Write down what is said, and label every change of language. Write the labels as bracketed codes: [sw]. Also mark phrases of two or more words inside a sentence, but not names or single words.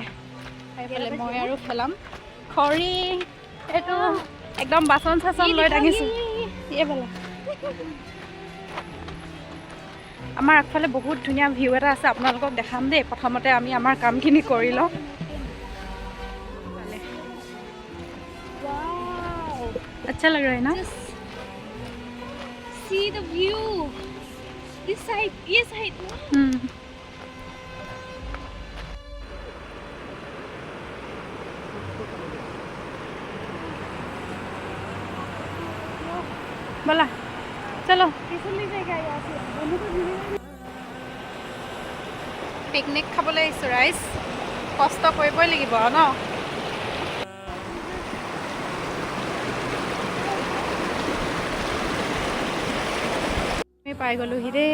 [as] এইফালে মই আৰু ফেলাম খৰি, এইটো একদম বাচন চাচন লৈ দাঙিছোঁ। এইফালে আমাৰ আগফালে বহুত ধুনীয়া ভিউ এটা আছে, আপোনালোকক দেখাম দেই। প্ৰথমতে আমি আমাৰ কামখিনি কৰি লওঁ। [hi] अच्छा लग रहा है ना? [en] See the view. This side, [hi] ये side. बोला चलो [as] পিকনিক খাবলৈ আহিছোঁ ৰাইজ। কষ্ট কৰিবই লাগিব ন। আমি পাই গ'লোহি দেই।